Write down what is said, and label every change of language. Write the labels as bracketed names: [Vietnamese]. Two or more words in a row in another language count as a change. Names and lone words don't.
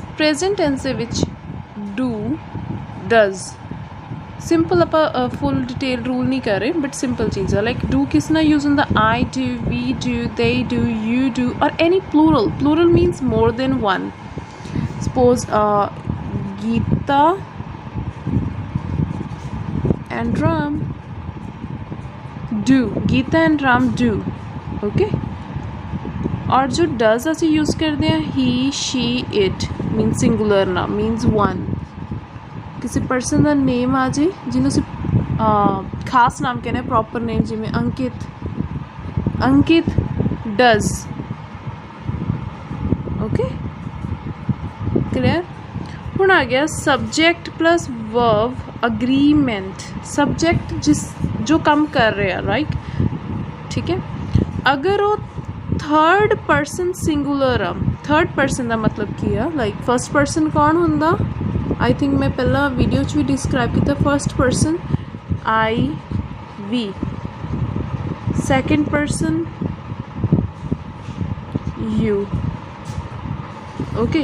[English] present tense [Punjabi] ਦੇ ਵਿੱਚ ਡੂ, ਡਜ਼, ਸਿੰਪਲ ਆਪਾਂ [English] full detail rule [Punjabi] ਨਹੀਂ ਕਰ ਰਹੇ, [English] but simple [Punjabi] ਚੀਜ਼ਾਂ [English] like do [Punjabi] ਕਿਸ ਨਾਲ ਯੂਜ਼ ਹੁੰਦਾ, [English] I do, we do, they do, you do, [Punjabi] ਔਰ [English] any plural. plural means more than one. Suppose Geeta and Ram do, Geeta and Ram do, okay। [Hindi] और जो does ਅਸੀਂ यूज़ करते हैं [English] he, she, it, means singular [Hindi] ना, [English] means one। [Punjabi] किसी person ਦਾ name ਆ ਜੇ ਜਿਹਨੂੰ ਅਸੀਂ ਖਾਸ ਨਾਮ ਕਹਿੰਦੇ, [English] proper name, [Punjabi] ਜਿਵੇਂ ਅੰਕਿਤ, ਅੰਕਿਤ does, [English] okay clear। [Punjabi] ਹੁਣ ਆ ਗਿਆ [English] subject plus verb agreement. [Punjabi] ਸਬਜੈਕਟ ਜਿਸ ਜੋ ਕੰਮ ਕਰ ਰਿਹਾ, ਰਾਈਟ, ਠੀਕ ਹੈ। ਅਗਰ ਉਹ [English] third person singular [Punjabi] ਆ, [English] third person [Punjabi] ਦਾ ਮਤਲਬ ਕੀ ਆ, [English] like first person [Punjabi] ਕੌਣ ਹੁੰਦਾ, [English] I think [Punjabi] ਮੈਂ ਪਹਿਲਾਂ ਵੀਡੀਓ 'ਚ ਵੀ ਡਿਸਕ੍ਰਾਈਬ ਕੀਤਾ, [English] first person I, we, second person you, okay.